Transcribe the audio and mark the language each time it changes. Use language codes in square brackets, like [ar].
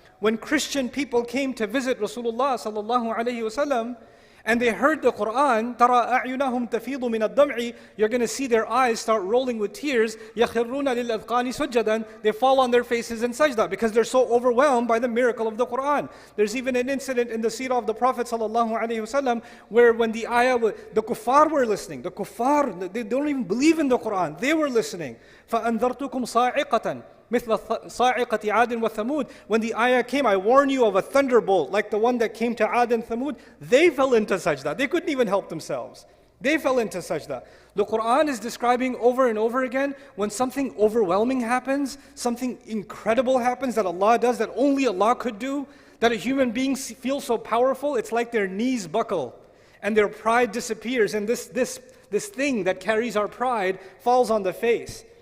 [en] When Christian people came to visit Rasulullah sallallahu alaihi wasallam, and they heard the Quran, [ar] تَرَى أَعْيُنَهُمْ تَفِيضُ مِنَ الدَّمْعِ, [en] you're going to see their eyes start rolling with tears. [ar] يَخِرُّونَ لِلْأَذْقَانِ سُجَّدًا, [en] they fall on their faces in sajda because they're so overwhelmed by the miracle of the Quran. There's even an incident in the seerah of the Prophet ﷺ where when the ayah, the kuffar were listening. The kuffar, they don't even believe in the Quran. They were listening. [ar] فَأَنذَرْتُكُمْ صَاعِقَةً مثل صاعقة عاد وثمود. [en] When the ayah came, I warn you of a thunderbolt like the one that came to Ad and Thamud. They fell into sajda. They couldn't even help themselves. They fell into sajda. The Quran is describing over and over again when something overwhelming happens, something incredible happens that Allah does that only Allah could do, that a human being feels so powerful, it's like their knees buckle and their pride disappears, and this thing that carries our pride falls on the face.